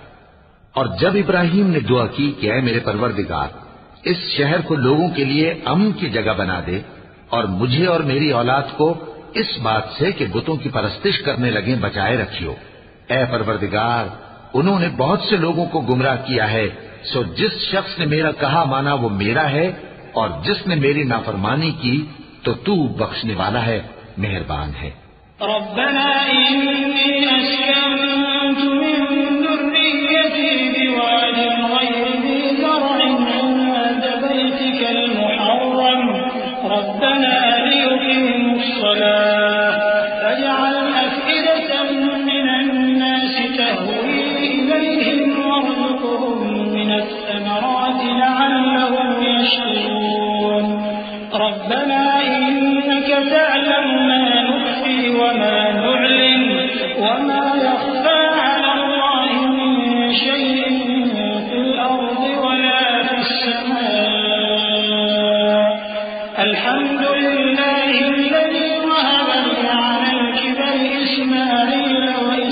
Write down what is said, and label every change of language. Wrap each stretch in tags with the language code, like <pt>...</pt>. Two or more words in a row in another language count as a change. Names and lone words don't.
<hi>और जब इब्राहिम ने दुआ की कि ऐ मेरे परवरदिगार, इस शहर को लोगों के लिए अमन की जगह बना दे और मुझे और मेरी औलाद को इस बात से कि बुतों की परस्तिश करने लगे बचाए रखियो। ए परवरदिगार, उन्होंने बहुत से लोगों को गुमराह किया है, सो जिस शख्स ने मेरा कहा माना वो मेरा है, और जिसने मेरी नाफरमानी की तो तू बख्शने वाला है, मेहरबान है।</hi> <ar>ربنا إني أسكنت من ذريتي بواد غير ذي زرع عند بيتك المحرم ربنا ليقيموا الصلاة فاجعل أفئدة من الناس تهوي إليهم وارزقهم من الثمرات لعلهم يشكرون ربنا إنك تعلم ما نخفي وما نعلن وما يخفى على الله من شيء في الأرض ولا في الس ماء الحمد لله الذي وهب لي على الكبر إسماعيل و</ar>